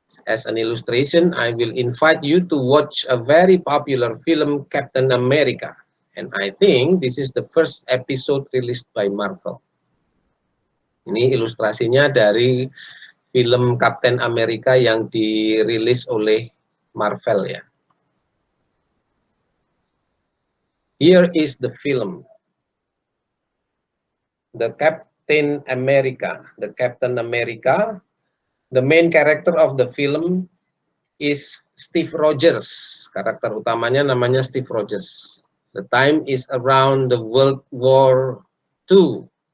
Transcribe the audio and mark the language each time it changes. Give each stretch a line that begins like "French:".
English: As an illustration, I will invite you to watch a very popular film, Captain America. And I think this is the first episode released by Marvel.
Indonesian: Ini ilustrasinya dari film Captain America yang dirilis oleh Marvel ya.
English: Here is the film, The Captain America. The Captain America The main character of the film is Steve Rogers.
Indonesian: Karakter utamanya namanya
English: Steve Rogers. The time is around the World War II.